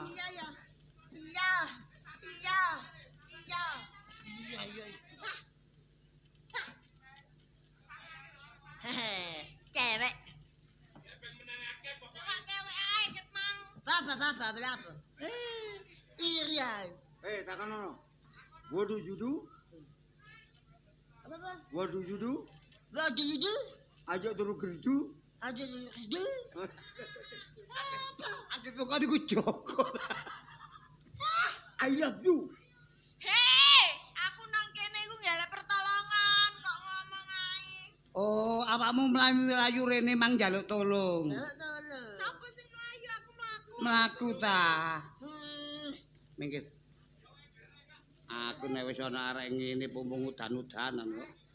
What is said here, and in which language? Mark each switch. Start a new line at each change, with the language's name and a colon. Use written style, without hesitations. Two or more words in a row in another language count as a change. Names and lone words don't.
Javanese: Iya. Cewek. Coba cewek ae ket mang. Apa? Berapa? Iri ae. Takonono.
English: What do you do?
Javanese: Apa?
English: What do you do? What do you do?
Javanese: Ayo turu gerdu. Aja do. Anjir kok iku Joko.
English: I love you.
Javanese: Hei, aku nang kene iku njaluk pertolongan kok ngomong ae. Oh, awakmu mlayu rene mang njaluk tolong. Tolong. Sopo sing mlayu aku mlaku. Mlaku ta. Minggir. Aku nek wis ana arek ngene pumpung udan-udanan kok.